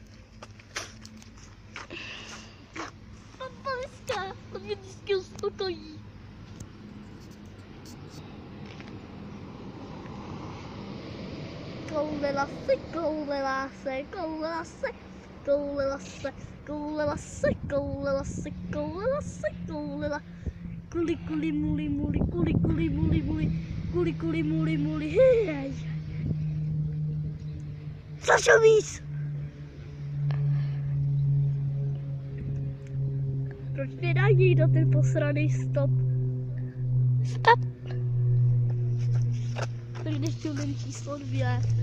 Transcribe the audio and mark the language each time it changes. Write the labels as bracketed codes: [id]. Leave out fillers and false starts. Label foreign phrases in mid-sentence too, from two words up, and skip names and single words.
[cs] Pantališka, to mě vždycky uspokojí. Koulela se, koulela se, koulela se, koulela se, koulela se, koulela se, koulela se, koulela. Kuli, kuli, muli, muli, kuli, kuli, muli, muli, kuli, kuli, muli, muli, hej. Sašo víc! Proč nedá někdo ten posraný stop? Stop! Tak dnešního den číslo 2.